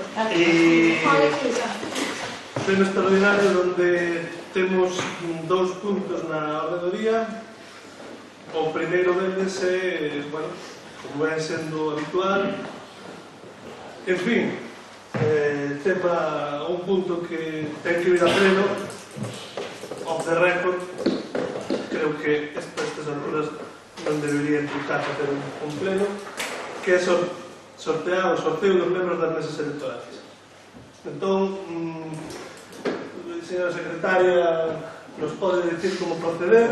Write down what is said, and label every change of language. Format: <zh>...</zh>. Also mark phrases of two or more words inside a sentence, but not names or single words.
<gl>Pleno extraordinario donde temos dous puntos na orde do día. O primeiro deles é, bueno, como é sendo habitual, en fin, tema un punto que ten que vir a pleno,</gl> <en>off the record.</en> <gl>Creo que estas alturas non debería implicar facer un pleno, que é sorteo dos membros das mesas electorales. Entón, señora secretaria, nos pode dicir como proceder.</gl>